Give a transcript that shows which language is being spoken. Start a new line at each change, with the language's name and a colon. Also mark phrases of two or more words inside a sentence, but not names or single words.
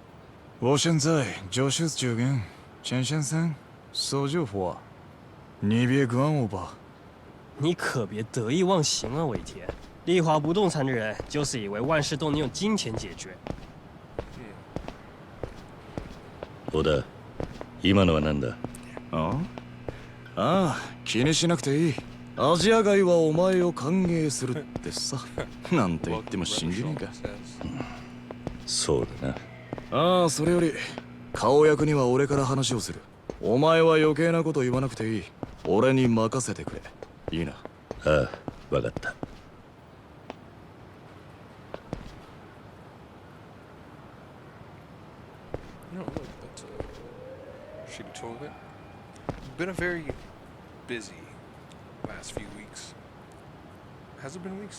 Chinese: 我现在就是这边，钱先生，说句话，你别管我吧。你可别得意忘形啊，尾田。丽华不动产的人就是以为万事都能用金钱解决。
Japanese: 小田、今のは何だ？ああ、気にしなくていい。アジア街はお前を歓迎するってさ。なんて言っても信じねえか。そうだな。ああ、それより顔役には俺から話をする。お前は余計なこと言わなくていい。俺に任せてくれ。いいな。ああ、わかった。
English: No, look, that's a shitty toilet. Been a very busy last few weeks. Has it been weeks?